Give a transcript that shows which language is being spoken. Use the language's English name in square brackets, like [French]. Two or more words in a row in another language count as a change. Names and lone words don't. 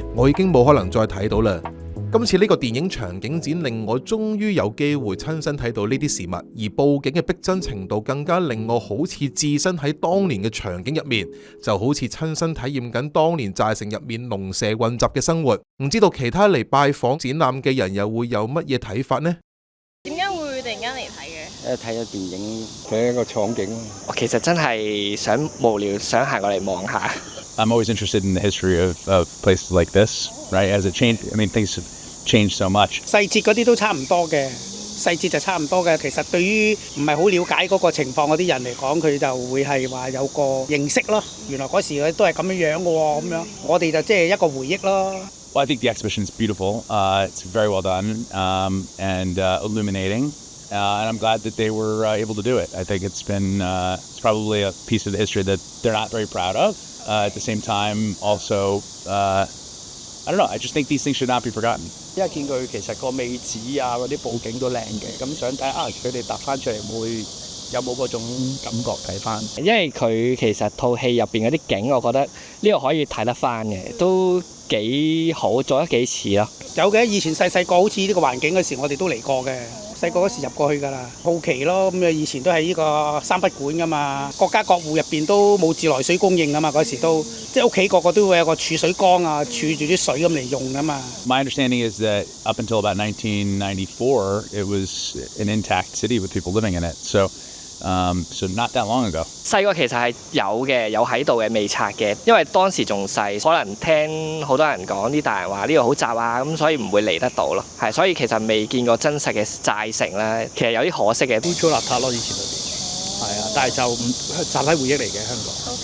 [Cantonese] 我已經冇可能再睇到啦。今次呢個電影場景展令我終於有機會親身睇到呢啲事物，而佈景嘅逼真程度更加令我好似置身喺當年嘅場景入面，就好似親身體驗緊當年寨城入面龍蛇混雜嘅生活。唔知道其他嚟拜訪展覽嘅人又會有乜嘢睇法呢？點解會突然間嚟睇嘅？睇咗電影嘅一個場景。我其實真係想無聊，想行過嚟望下。 [English] I'm always interested in the history of places like this, right? As it changed, I mean, things have changed so much. [Cantonese] 細節嗰啲都差唔多嘅， 細節就差唔多嘅。其實對於唔係好了解嗰個情況嗰啲人嚟講，佢就會係話有個認識咯。原來嗰時佢都係咁樣樣嘅喎，咁樣我哋就即係一個回憶咯。 [English] Well, I think the exhibition is beautiful. It's very well done and illuminating. And I'm glad that they were able to do it. I think it's probably a piece of the history that they're not very proud of. At the same time, also, I don't know. I just think these things should not be forgotten. [Cantonese] 因為見佢其實個尾指啊嗰啲佈景都靚嘅，咁想睇下佢哋搭翻出嚟有冇嗰種感覺睇翻。因為佢其實套戲入邊嗰啲景，我覺得呢個可以睇得翻嘅，都幾好，做得幾似咯。有嘅，以前細個好似呢個環境嗰時，我哋都嚟過嘅。細個嗰時入過去㗎啦，好奇咯。咁以前都係呢個三不管㗎嘛，各家各戶入邊都冇自來水供應㗎嘛，嗰時都即係屋企個個都會有個儲水缸啊，儲住啲水咁嚟用㗎嘛。 [English] My understanding is that up until about 1994, it was an intact city with people living in it. So not that long ago. [Cantonese] 細個其實係有喺度嘅，未拆嘅，因為當時仲細，可能聽好多人講啲大人話呢度好雜啊，咁所以唔會嚟得到咯。係，所以其實未見過真實嘅寨城咧，其實有啲可惜嘅。污糟邋遢咯，以前嗰邊係啊，但係就集體回憶嚟嘅香港。